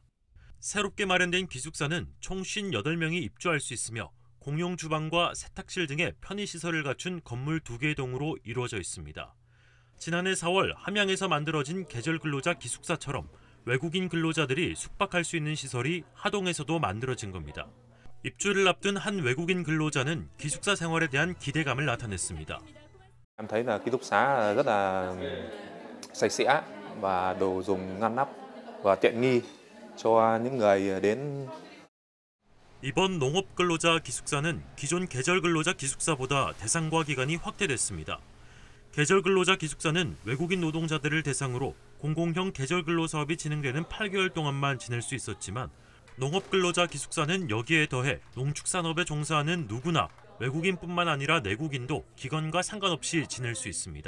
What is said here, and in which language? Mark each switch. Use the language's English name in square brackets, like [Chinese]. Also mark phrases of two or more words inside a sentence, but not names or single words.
[Korean] 새롭게 마련된 기숙사는 총 58명이 입주할 수 있으며 공용 주방과 세탁실 등의 편의시설을 갖춘 건물 2개 동으로 이루어져 있습니다. 지난해 4월 함양에서 만들어진 계절 근로자 기숙사처럼 외국인 근로자들이 숙박할 수 있는 시설이 하동에서도 만들어진 겁니다. 입주를 앞둔 한 외국인 근로자는 기숙사 생활에 대한 기대감을 나타냈습니다. [Vietnamese] Em thấy là ký túc xá rất là sạch sẽ và đồ dùng ngăn nắp và tiện nghi cho những người đến. [Korean] 이번 농업 근로자 기숙사는 기존 계절 근로자 기숙사보다 대상과 기간이 확대됐습니다. 계절 근로자 기숙사는 외국인 노동자들을 대상으로 공공형 계절 근로 사업이 진행되는 8개월 동안만 지낼 수 있었지만 농업 근로자 기숙사는 여기에 더해 농축산업에 종사하는 누구나 외국인뿐만 아니라 내국인도 기간과 상관없이 지낼 수 있습니다.